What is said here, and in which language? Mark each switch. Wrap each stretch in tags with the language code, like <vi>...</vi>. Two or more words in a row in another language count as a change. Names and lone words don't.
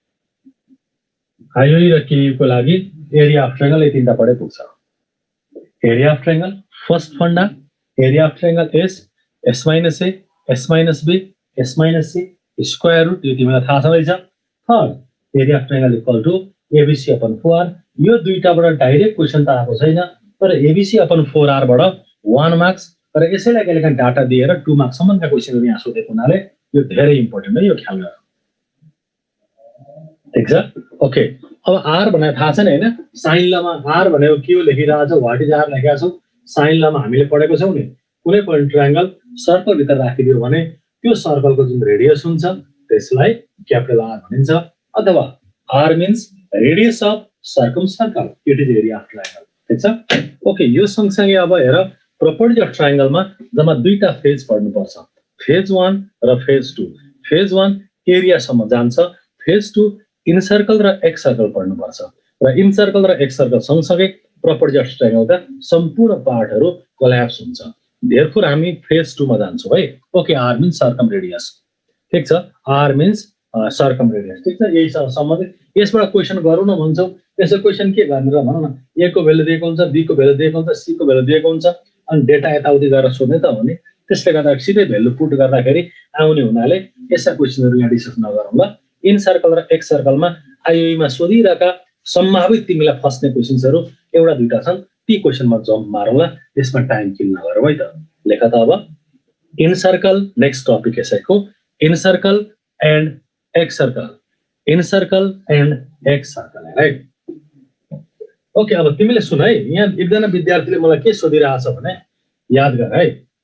<en>area of triangle</en> <ne>यति त पढे पुग्छ</ne> <en>area of triangle first funda area of triangle S minus A S minus B S minus C square root</en> <ne>यो तिमीलाई थाहा छ रहेछ</ne> <en>third area of triangle equal to ABC upon 4R</en> <ne>यो दुईटाबाट</ne> <en>direct question</en> <ne>त आएको छैन तर</ne> <en>ABC upon 4R</en> <ne>बाट 1 मार्क्स तर यसैलाई कहिलेकाहीँ डाटा दिएर 2 मार्क्स सम्मका क्वेशनहरु यहाँ सोधेको हुनाले यो धेरै इम्पोर्टेन्ट हो यो ख्याल गर ठीक छ ओके अब आर भनेर थाहा छैन हैन साइन लमा आर भनेको के हो लेखिरहेको छ</ne> <en>what is R</en> <ne>लेखेको छौ साइन लमा हामीले पढेको छौं नि कुनै पनि ट्रायंगल सर्कल भित्र राखिदियो भने त्यो सर्कलको जुन रेडियस हुन्छ त्यसलाई क्यापिटल आर भनिन्छ अथवा</ne> <en>R means radius of circumcircle it is area of triangle</en> <ne>ठीक छ ओके यो सँगसँगै अब हेर</ne> <en>property of triangleमा</en> <ne>जम्मा दुईटा फेज पढ्नुपर्छ फेज 1 र फेज 2 फेज 1 एरिया सम्म जान्छ फेज 2</ne> <en>in circle</en> <ne>र</ne> <en>ex circle</en> <ne>पढ्नुपर्छ र</ne> <en>in circle</en> <ne>र</ne> <en>ex circle</en> <ne>सँगसँगै</ne> <en>property of triangleका</en> <ne>सम्पूर्ण पार्टहरु कोल्याप्स हुन्छ देयरफोर हामी फेज 2 मा जान्छौं है ओके</ne> <en>R means circum</en> <ne>रेडियस ठीक छ</ne> <en>R means circum radius</en> <ne>ठीक छ यही सम्बन्धित यसबाट क्वेशन गरौँ न भन्छौ त्यसो क्वेशन के गर्ने र भनौं न ए को भ्यालु दिएको हुन्छ बी को भ्यालु दिएको हुन्छ सी को भ्यालु दिएको हुन्छ अनि डेटा यताउति गरेर सोध्ने त हो नि त्यसले गर्दा सिधै</ne> <en>value put</en> <ne>गर्दाखेरि आउने हुनाले यस्ता क्वेशनहरु यहाँ डिस्कस नगरौँ ल</ne> <en>in circle</en> <ne>र</ne> <en>ex circleमा</en> <ne>आईओई मा सोधिरहेका सम्भावित तिमीलाई फस्ने क्वेशन्सहरु एउटा दुईटा छन् ती क्वेशनमा जम्प मारौँ ल त्यसमा</ne> <en>time kill</en> <ne>नगरौँ है त लेख त अब</ne> <en>in circle next topic</en> <ne>यसैको</ne> <en>in circle and ex circle in circle and ex circle right okay</en> <ne>अब तिमीले सुन है यहाँ एकजना विद्यार्थीले मलाई के सोधिरहेछ भने याद गर है</ne>